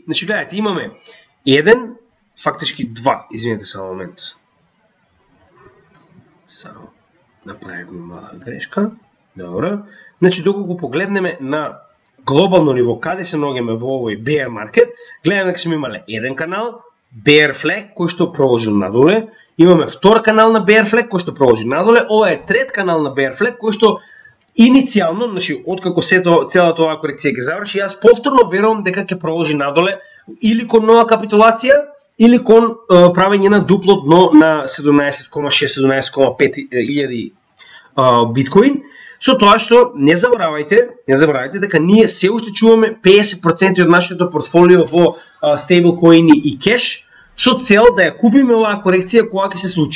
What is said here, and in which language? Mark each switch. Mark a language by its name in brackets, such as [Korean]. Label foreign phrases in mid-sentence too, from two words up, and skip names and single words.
[Macedonian] Значи, гледайте, имаме 1, фактички 2, извинете само момент. Само направивме мала грешка. Добро. Значи, доколку погледнеме на глобално ниво, каде се ногеме во овој [English] bear market, [Macedonian] гледаме дека сме имале еден канал, [English] bear flag, [Macedonian] кој што проложи надоле, имаме втор канал на [English] bear flag, [Macedonian] кој што проложи надоле, ова е трет канал на [English] bear flag, [Macedonian] кој што иницијално, значи, откако целата оваа корекција ќе заврши, јас повторно верувам дека ќе проложи надоле или кон нова капитулација, или кон правење на дупло дно на 17,6-17,5 илјади биткоин, со тоа што не заборавајте дека ние се уште чуваме 50% од нашето портфолио во стейблкоини и кеш, со цел да ја купиме оваа корекција кога ќе се случи.